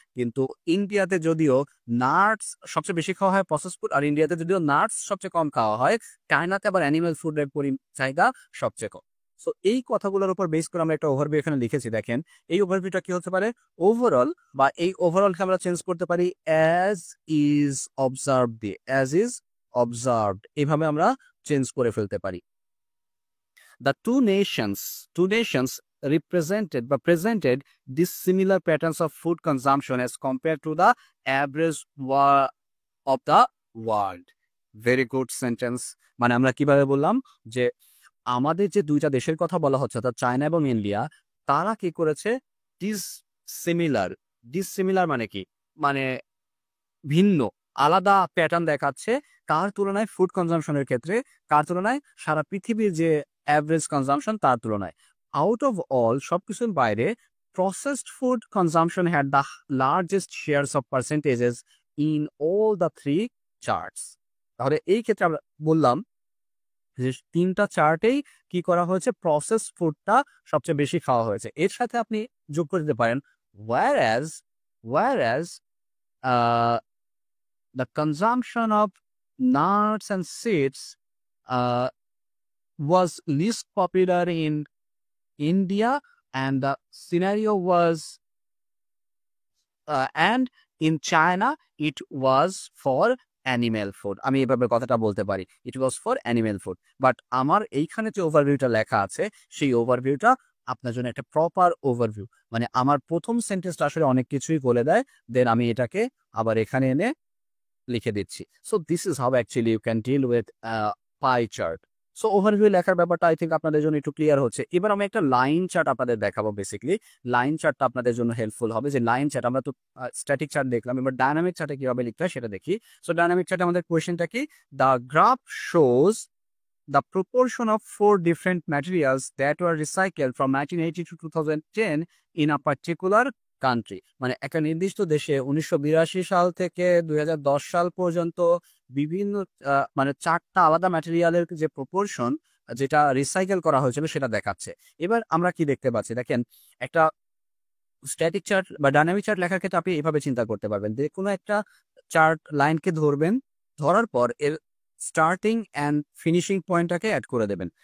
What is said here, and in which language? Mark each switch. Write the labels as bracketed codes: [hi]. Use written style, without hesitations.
[bn] কিন্তু ইন্ডিয়াতে যদিও নাটস সবচেয়ে বেশি খাওয়া হয় প্রসেস ফুড, আর ইন্ডিয়াতে যদিও নাটস সবচেয়ে কম খাওয়া হয়, চায়নাতে আবার অ্যানিমেল ফুডের চাহিদা সবচেয়ে কম। সো এই কথাগুলোর উপর বেস করে আমরা একটা ওভারভিউ এখানে লিখেছি দেখেন। এই ওভারভিউটা কি হতে পারে? ওভারঅল, বা এই ওভারঅলকে আমরা চেঞ্জ করতে পারি অ্যাজ ইজ অবজার্ভড দিয়ে, অ্যাজ ইজ অবজার্ভড এভাবে আমরা চেঞ্জ করে ফেলতে পারি। [en] The two nations represented বা presented dissimilar patterns of food consumption as compared to the average of the world. Very good sentence. [bn] মানে আমরা কিভাবে বললাম যে আমাদের যে দুইটা দেশের কথা বলা হচ্ছে অর্থাৎ চায়না এবং ইন্ডিয়া, তারা কি করেছে? ডিসিমিলার। ডিসিমিলার মানে কি? মানে ভিন্ন, আলাদা প্যাটার্ন দেখাচ্ছে কার তুলনায়? ফুড কনজাম্পশনের ক্ষেত্রে। কার তুলনায়? সারা পৃথিবীর যে অ্যাভারেজ কনজাম্পশন তার তুলনায়। [en] out of all [bn] সবকিছুর বাইরে [en] Processed food consumption had the largest shares of percentages in all the 3 charts. [bn] তাহলে এই ক্ষেত্রে আমরা বললাম যে ৩টা চার্টেই কি করা হয়েছে? প্রসেসড ফুডটা সবচেয়ে বেশি খাওয়া হয়েছে। এর সাথে আপনি যোগ করে দিতে পারেন [en] whereas whereas uh the consumption of nuts and seeds uh, was least popular in India, and the scenario was and in China it was for animal food. [bn] আমি এভাবে কথাটা বলতে পারি, [en] it was for animal food, [bn] but আমার এইখানে যে ওভারভিউটা লেখা আছে সেই ওভারভিউটা আপনার জন্য একটা প্রপার ওভারভিউ। মানে আমার প্রথম সেন্টেন্সটা আসলে অনেক কিছুই বলে দেয়, দেন আমি এটাকে আবার এখানে এনে লিখে দিচ্ছি। [en] So this is how actually you can deal with pie chart. [bn] So overview লেখার ব্যাপারটা [en] I think [bn] আপনাদের জন্য একটু ক্লিয়ার হচ্ছে। এবার আমি একটা লাইন চার্ট আপনাদের দেখাবো। বেসিক্যালি লাইন চার্টটা আপনাদের জন্য হেল্পফুল হবে। যে লাইন চার্ট, আমরা তো স্ট্যাটিক চার্ট দেখলাম, এবার ডায়নামিক চার্টে কিভাবে লিখতে হয় সেটা দেখি। সো ডায়নামিক চার্টে আমাদের কোয়েশ্চেনটা কি? [en] The graph shows the proportion of 4 different materials that were recycled from 1980 to 2010 in a particular country. [bn] মানে একটা নির্দিষ্ট দেশে 1982 সাল থেকে 2010 সাল পর্যন্ত বিভিন্ন মানে 4টা আলাদা ম্যাটেরিয়ালের যে প্রপোর্শন যেটা রিসাইকেল করা হয়েছিল সেটা দেখাচ্ছে। এবার আমরা কি দেখতে পাচ্ছি? দেখেন, একটা স্ট্যাটিক চার্ট বা ডায়নামিক চার্ট লেখার ক্ষেত্রে আপনি এভাবে চিন্তা করতে পারবেন যে কোনো একটা চার্ট লাইনকে ধরবেন, ধরার পর এর স্টার্টিং অ্যান্ড ফিনিশিং পয়েন্টটাকে অ্যাড করে দেবেন।